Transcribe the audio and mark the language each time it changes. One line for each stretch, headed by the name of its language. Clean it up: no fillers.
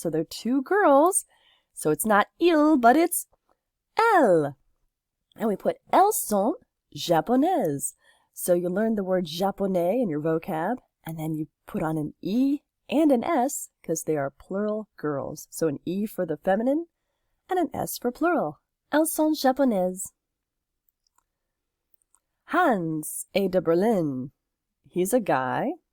English: So they're two girls. So it's not il, but it's elles. And we put
French: elles sont japonaises.
English: So you learn the word japonais in your vocab, and then you put on an E and an S because they are plural girls. So an E for the feminine and an S for plural.
French: Elles sont japonaises. Hans est de Berlin.
English: He's a guy.